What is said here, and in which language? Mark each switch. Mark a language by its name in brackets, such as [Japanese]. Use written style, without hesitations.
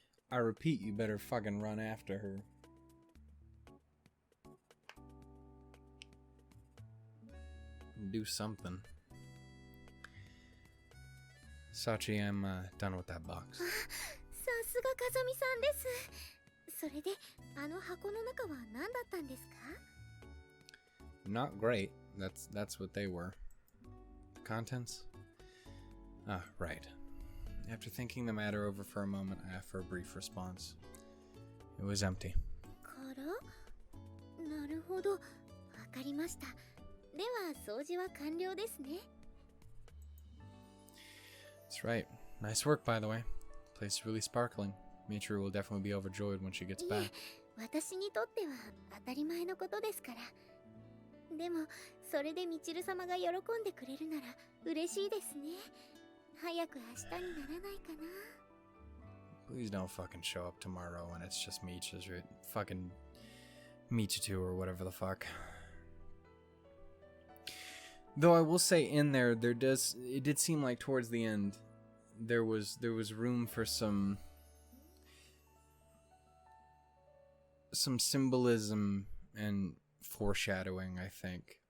[English] I repeat, you better fucking run after her. Do something. Sachi, I'm done with that box. [Japanese] さすが風見さんです。それで、あの箱の中は何だったんですか? [English] Not great. That's what they were. The contents? Ah, right. After thinking the matter over for a moment, I offer a brief response. It was empty. [Japanese] から?なるほど。わかりました。では、掃除は完了ですね。 [English] That's right. Nice work, by the way. Place is really sparkling. Michiru will definitely be overjoyed when she gets back. [Japanese] いえ、私にとっては当たり前のことですから。でも、それでみちる様が喜んでくれるなら嬉しいですね。早く明日にならないかな。 [English] Please don't fucking show up tomorrow and it's just Mich or fucking Michitu or whatever the fuck. Though I will say in there it did seem like towards the end there was room for some symbolism and foreshadowing, I think.